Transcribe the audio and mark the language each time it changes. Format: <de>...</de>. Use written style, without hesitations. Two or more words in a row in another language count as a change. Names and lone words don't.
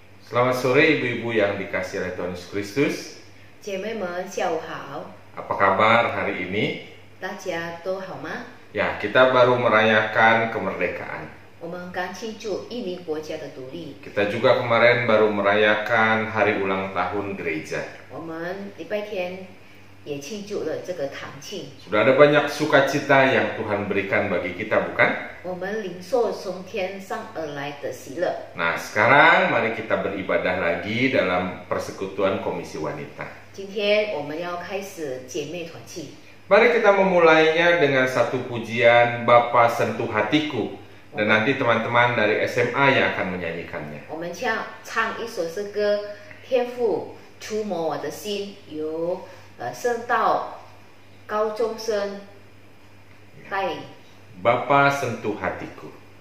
<id>Selamat sore ibu-ibu yang dikasihi oleh Tuhan Yesus Kristus.</id> <zh>姐妹们，下午好，</zh> <id>Apa kabar hari ini?</id> <zh>大家都好吗？</zh> <id>Ya, kita baru merayakan kemerdekaan.</id> <zh>我们刚庆祝印尼国家的独立，</zh> <id>Kita juga kemarin baru merayakan hari ulang tahun gereja.</id> <zh>我们礼拜天也庆祝了这个堂庆。</zh> <id>Sudah ada banyak sukacita yang Tuhan berikan bagi kita, bukan?</id> <zh>我们领受从天上而来的喜乐。</zh> <id>Nah, sekarang mari kita beribadah lagi dalam persekutuan Komisi Wanita.</id> <zh>今天我们要开始姐妹团契，</zh> <id>Mari kita memulainya dengan satu pujian Bapa Sentuh Hatiku. Dan nanti teman-teman dari SMA yang akan menyanyikannya.</id> <zh>我们唱一首诗歌《天父触摸我的心》，由圣道高中生带领。</zh> <id>Bapa Sentuh Hatiku.</id>